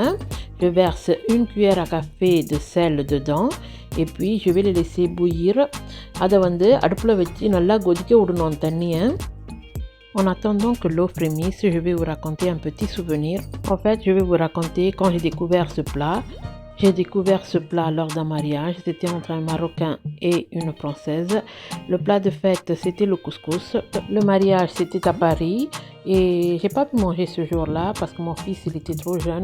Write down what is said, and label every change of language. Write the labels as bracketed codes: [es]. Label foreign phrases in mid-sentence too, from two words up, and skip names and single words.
[fr] Je verse 1 cuillère à café de sel dedans et puis je vais les laisser bouillir. [ta] அதை வந்து அடுப்பில் வச்சு நல்லா கொதிக்க விடணும் அந்த தண்ணியை. [fr] En attendant que l'eau frémisse, je vais vous raconter un petit souvenir. En fait, je vais vous raconter quand j'ai découvert ce plat. J'ai découvert ce plat lors d'un mariage. C'était entre un Marocain et une Française. Le plat de fête, c'était le couscous. Le mariage, c'était à Paris. Et j'ai pas pu manger ce jour-là parce que mon fils, il était trop jeune.